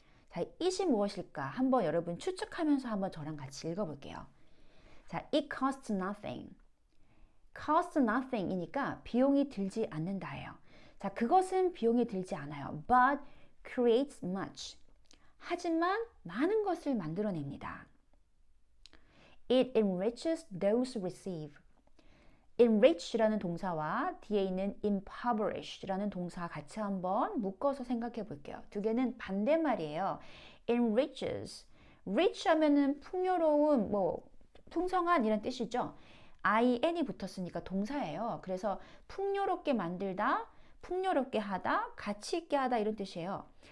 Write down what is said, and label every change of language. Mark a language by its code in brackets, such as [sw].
[ko] 자, it이 무엇일까? 한번 여러분 추측하면서 한번 저랑 같이 읽어볼게요. [en] 자, it costs nothing. costs nothing [ko] 이니까 비용이 들지 않는다예요. 자, 그것은 비용이 들지 않아요. [en] but creates much. [ko] 하지만 많은 것을 만들어냅니다. [en] It enriches those who receive. [ko] enrich라는 동사와 뒤에 있는 impoverish라는 동사 같이 한번 묶어서 생각해 볼게요. 두 개는 반대말이에요. enriches. rich 하면은 풍요로운, 풍성한 이런 뜻이죠. in이 붙었으니까 동사예요. 그래서 풍요롭게 만들다, 풍요롭게 하다, 가치 있게 하다 이런 뜻이에요.